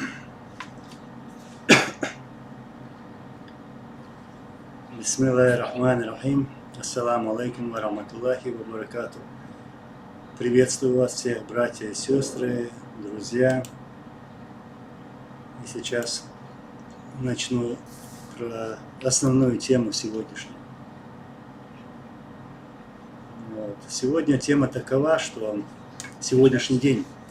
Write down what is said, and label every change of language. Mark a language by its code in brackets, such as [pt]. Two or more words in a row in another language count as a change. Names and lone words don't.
[ar] بسم الله الرحمن الرحيم. السلام عليكم ورحمة الله وبركاته. [ru] Приветствую вас всех, братья и сестры, друзья. И сейчас начну про основную тему сегодняшнюю. Вот. Сегодня тема такова, что сегодняшний день.